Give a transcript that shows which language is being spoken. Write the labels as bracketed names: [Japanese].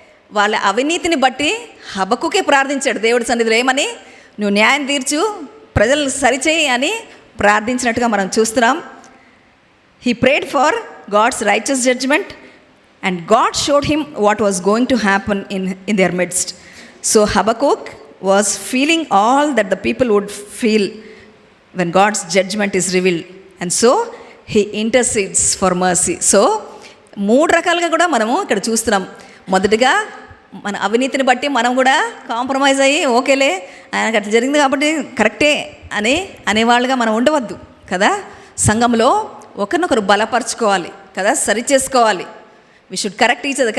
[Telugu] వాళ్ళ అవినీతిని బట్టి హబక్కుకే ప్రార్థించాడు దేవుడి సన్నిధిలో ఏమని, నువ్వు న్యాయం తీర్చు, ప్రజలను సరిచేయి అని ప్రార్థించినట్టుగా మనం చూస్తున్నాం. [English] He prayed for God's righteous judgment and God showed him what was going to happen in their midst. So Habakkuk was feeling all that the people would feel when God's judgment is revealed, and so he intercedes for mercy. [Telugu] So 3 రకాలుగా కూడా మనము ఇక్కడ చూస్తున్నాం. మొదటిగా మన అవినీతిని బట్టి మనం కూడా కాంప్రమైజ్ అయ్యి ఓకేలే ఆయనకు అట్లా జరిగింది కాబట్టి కరెక్టే అనేవాళ్ళుగా మనం ఉండవద్దు కదా. సంఘంలో ఒకరినొకరు బలపరచుకోవాలి కదా, సరి చేసుకోవాలి. [English] We should correct each other.